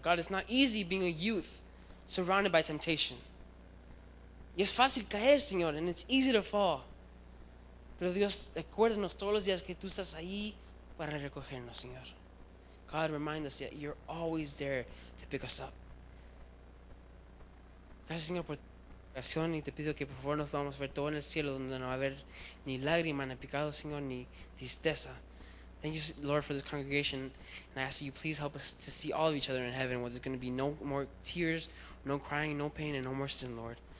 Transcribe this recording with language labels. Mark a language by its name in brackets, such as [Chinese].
[English] God, it's not easy being a youth surrounded by temptation. [Spanish] Y es fácil caer, Señor, [English] and it's easy to fall. [Spanish] Pero Dios, recuérdanos todos los días que tú estás ahí para recogernos, Señor. [English] God, remind us that you're always there to pick us up. [Spanish] Gracias, Señor, por tu oración, y te pido que por favor nos vamos a ver todo en el cielo, donde no va a haber ni lágrima, ni pecado, Señor, ni tristeza. [English] Thank you, Lord, for this congregation, and I ask that you please help us to see all of each other in heaven, where there's going to be no more tears, no crying, no pain, and no more sin, Lord.